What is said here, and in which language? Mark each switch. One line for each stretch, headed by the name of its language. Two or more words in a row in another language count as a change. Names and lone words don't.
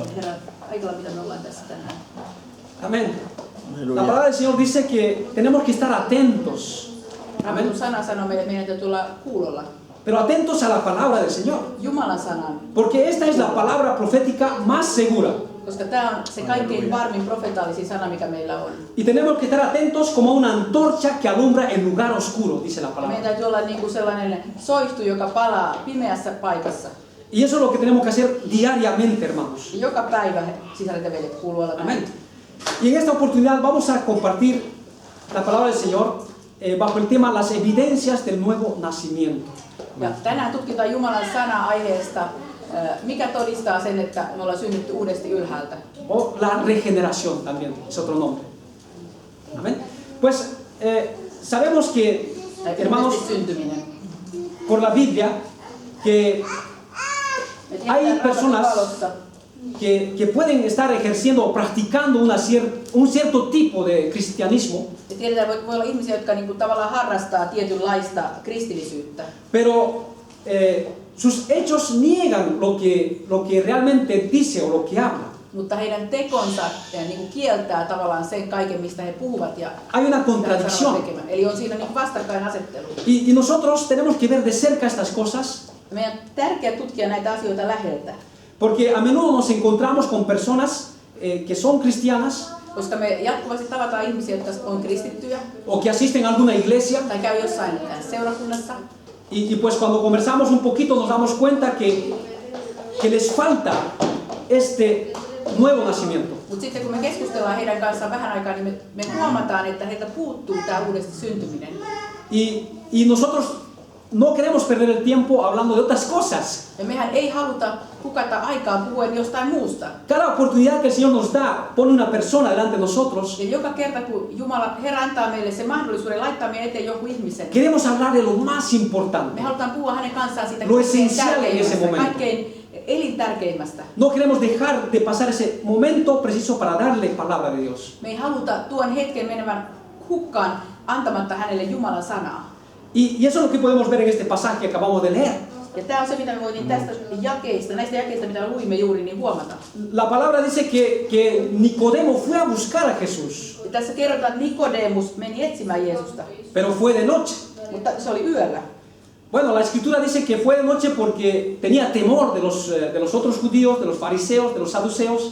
Spanish: Amén. La palabra del Señor dice que tenemos que estar atentos. Amén. Pero atentos a la palabra del Señor. Porque esta es la palabra profética más segura.
Finnish: Koska tämä on se kaikkein varmin profetaalisin sana, mikä meillä on.
Spanish: Y tenemos que estar atentos como una antorcha que alumbra en lugar oscuro, dice la palabra.
Finnish: Meidän täytyy olla niin kuin sellainen soihtu, joka palaa pimeässä paikassa.
Spanish: Y eso es lo que tenemos que hacer diariamente, hermanos.
Finnish: Joka päivä sisaret ja veljet kuuluu olla näin.
Spanish: Amén. Y en esta oportunidad vamos a compartir la palabra del Señor bajo el tema las evidencias del nuevo nacimiento.
Finnish: Ja tänään tutkitaan Jumalan sana aiheesta, mikä todistaa sen, että me ollaan synnytty uudesti ylhäältä.
Spanish: O la regeneración también, es otro nombre. Amén. Pues sabemos que, hermanos, por la Biblia, que hay personas que pueden estar ejerciendo o practicando un cierto tipo de cristianismo.
Finnish: Tiedetään, voi olla ihmisiä, jotka niinku tavallaan harrastaa tietynlaista kristillisyyttä.
Spanish: Pero sus hechos niegan lo que realmente dice o lo que habla.
Finnish: Mutta heidän tekonsa niinku kieltää tavallaan sen kaiken, mistä he puhuvat ja
Spanish: hay una contradicción.
Finnish: Eli on siinä niinku vastakkainasettelu.
Spanish: Y nosotros tenemos que ver de cerca estas cosas.
Finnish: Meidän on tärkeää tutkia näitä asioita läheltä.
Spanish: Porque a menudo nos encontramos con personas que son cristianas.
Finnish: Koska me jatkuvasti tavataan ihmisiä, jotka on kristittyjä.
Spanish: O que asisten a alguna iglesia.
Finnish: Tai käy jossain seurakunnassa.
Spanish: Y pues cuando conversamos un poquito nos damos cuenta que les falta este nuevo nacimiento.
Finnish: Mutta sitten kun me keskustellaan heidän kanssaan vähän aikaa, niin me huomataan, että heiltä puuttuu tämä uudesti syntyminen.
Spanish: Y nosotros no queremos perder el tiempo hablando de otras cosas.
Finnish: Ja mehän ei haluta hukata aikaa puhuen jostain muusta.
Spanish: Cada oportunidad que el Señor nos da, pone una persona delante de nosotros.
Finnish: Ja joka kerta kun Herra antaa meille se mahdollisuuden laittaa meidän eteen joku ihmisen.
Spanish: Queremos hablar de lo más importante.
Finnish: Me halutaan puhua hänen kanssaan siitä
Spanish: Lo esencial en ese momento.
Finnish: kaikkein elintärkeimmästä.
Spanish: No queremos dejar de pasar ese momento preciso para darle palabra de Dios.
Finnish: Me ei haluta tuon hetken menevän hukkaan antamatta hänelle Jumalan sanaa.
Spanish: Y eso es lo que podemos ver en este pasaje que acabamos de leer.
Finnish: Ja tämä on se, mitä me voitiin tästä jakeista, näistä jakeista, mitä luimme juuri, niin huomata.
Spanish: La palabra dice que Nicodemo fue a buscar a Jesús.
Finnish: Ja tässä kerrotaan, että Nikodemus meni etsimään Jeesusta.
Spanish: Pero fue de noche.
Finnish: Mutta se oli yöllä.
Spanish: Bueno, la escritura dice que fue de noche porque tenía temor de los otros judíos, de los fariseos, de los saduceos.